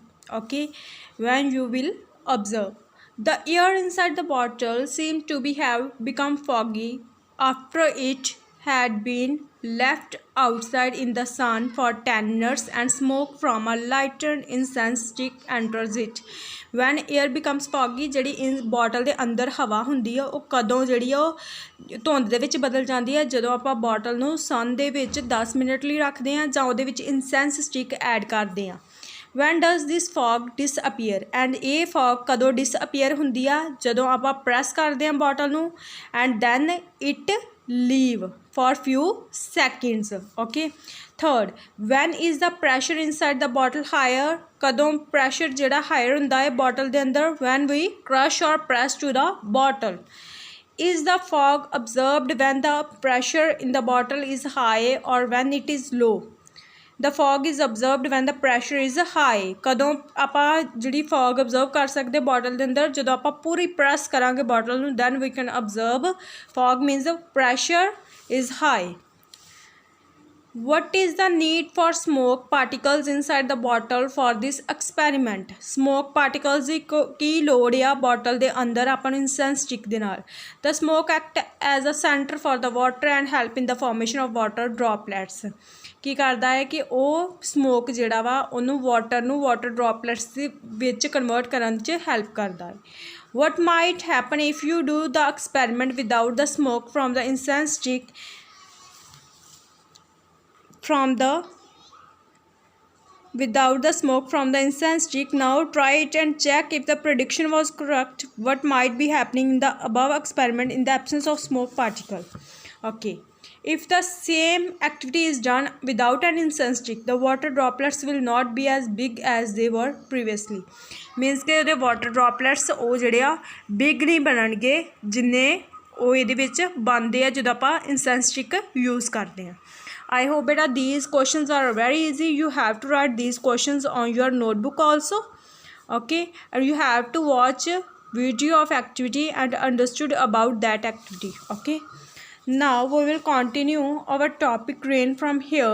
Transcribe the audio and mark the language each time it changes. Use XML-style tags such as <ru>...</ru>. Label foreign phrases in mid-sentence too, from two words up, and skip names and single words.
<en>Okay, when you will observe the air inside the bottle seemed to be have become foggy after it had been left outside in the sun for 10 minutes and smoke from a lighted incense stick enters it. When air becomes foggy,</en> <pa>ਜਿਹੜੀ in bottle ਦੇ ਅੰਦਰ ਹਵਾ ਹੁੰਦੀ ਆ ਉਹ ਕਦੋਂ ਜਿਹੜੀ ਆ ਉਹ ਧੁੰਦ ਦੇ ਵਿੱਚ ਬਦਲ ਜਾਂਦੀ ਹੈ, ਜਦੋਂ ਆਪਾਂ ਬੋਟਲ ਨੂੰ ਸਨ ਦੇ ਵਿੱਚ 10 ਮਿੰਟ ਲਈ ਰੱਖਦੇ ਹਾਂ ਜਾਂ ਉਹਦੇ ਵਿੱਚ</pa> <en>incense stick</en> <pa>ਐਡ ਕਰਦੇ ਹਾਂ.</pa> <en>when does this fog disappear, and</en> <pa>ਇਹ fog ਕਦੋਂ disappear ਹੁੰਦੀ ਆ, ਜਦੋਂ ਆਪਾਂ ਪ੍ਰੈਸ ਕਰਦੇ ਹਾਂ ਬੋਟਲ ਨੂੰ</pa> <en>and then it leave for few seconds. Okay, third, when is the pressure inside the bottle higher,</en> <pa>ਕਦੋਂ pressure ਜਿਹੜਾ higher ਹੁੰਦਾ ਹੈ bottle ਦੇ ਅੰਦਰ,</pa> <en>when we crush or press to the bottle. Is the fog observed when the pressure in the bottle is high or when it is low? The fog is observed when the pressure is high.</en> <pa>ਕਦੋਂ ਆਪਾਂ ਜਿਹੜੀ fog observe ਕਰ ਸਕਦੇ bottle ਦੇ ਅੰਦਰ, ਜਦੋਂ ਆਪਾਂ ਪੂਰੀ press ਕਰਾਂਗੇ bottle ਨੂੰ,</pa> <en>then we can observe fog means the pressure is high. What is the need for smoke particles inside the bottle for this experiment? Smoke particles</en> <pa>ਦੀ ਕੀ ਲੋੜ ਆ bottle ਦੇ ਅੰਦਰ ਆਪਾਂ ਨੂੰ</pa> <en>incense stick</en> <pa>ਦੇ ਨਾਲ.</pa> <en>The smoke act as a center for the water and help in the formation of water droplets.</en> <pa>ਕੀ ਕਰਦਾ ਹੈ ਕਿ ਉਹ ਸਮੋਕ ਜਿਹੜਾ ਵਾ ਉਹਨੂੰ ਵਾਟਰ ਨੂੰ</pa> <en>water droplets</en> <pa>ਦੇ ਵਿੱਚ ਕਨਵਰਟ ਕਰਨ 'ਚ ਹੈਲਪ ਕਰਦਾ ਹੈ.</pa> <en>What might happen if you do the experiment without the smoke from the incense stick without the smoke from the incense stick? Now try it and check if the prediction was correct. What might be happening in the above experiment in the absence of smoke particle? Okay, if the same activity is done without an incense stick, the water droplets will not be as big as they were previously.</en> <pa>Means कि ਉਹਦੇ</pa> <en>water droplets</en> <pa>ਉਹ ਜਿਹੜੇ ਆ big नहीं ਬਣਨਗੇ ਜਿੰਨੇ ਉਹ ਇਹਦੇ ਵਿੱਚ ਬਣਦੇ ਆ ਜਦੋਂ ਆਪਾਂ</pa> <en>incense stick use</en> <pa>ਕਰਦੇ ਹਾਂ.</pa> <en>I hope beta these questions are very easy. You have to write these questions on your notebook also. Okay, and you have to watch video of activity and understood about that activity. Okay, now we will continue our topic rain from here.</en>